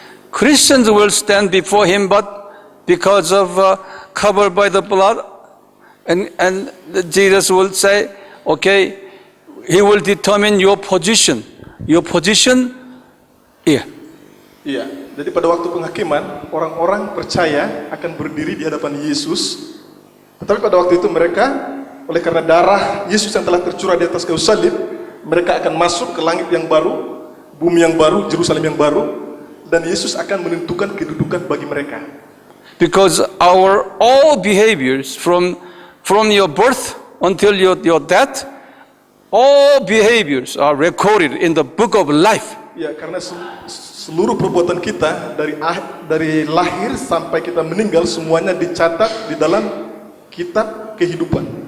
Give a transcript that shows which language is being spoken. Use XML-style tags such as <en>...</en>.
<en>Christians will stand before him, but because of covered by the blood, and Jesus will say, okay, he will determine your position. Your position here.</en> <id>Iya, jadi pada waktu penghakiman, orang-orang percaya akan berdiri di hadapan Yesus. Tetapi pada waktu itu mereka, oleh karena darah Yesus yang telah tercurah di atas kayu salib, mereka akan masuk ke langit yang baru, bumi yang baru, Yerusalem yang baru, dan Yesus akan menentukan kedudukan bagi mereka.</id> <en>Because our all behaviors from your birth until your death, all behaviors are recorded in the book of life.</en> <id>Ya, karena seluruh perbuatan kita dari lahir sampai kita meninggal semuanya dicatat di dalam kitab kehidupan.</id>